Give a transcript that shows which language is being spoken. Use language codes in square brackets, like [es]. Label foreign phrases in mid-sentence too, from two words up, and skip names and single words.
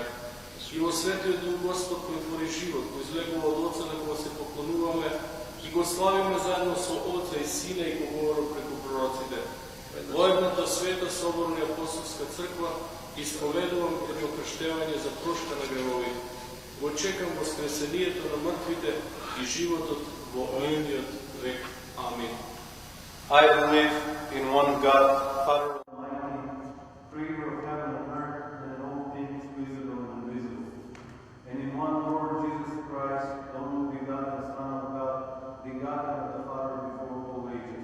[mk] И во Светиот Дух Господ кој твори живот, кој излегува од Отца на кого се поклонуваме и го славиме заедно со Отца и Сина и го говори преку пророците. Во едната света соборна и апостолска црква исповедувам едно крштевање за прошка на гревовите. Го чекам воскресението на мртвите и животот во едниот век. Амин. [en] I believe in one God, Father Almighty, creator of heaven and earth, and in all things visible and invisible. And in one Lord Jesus Christ, the only begotten Son of God, begotten of the Father before all ages.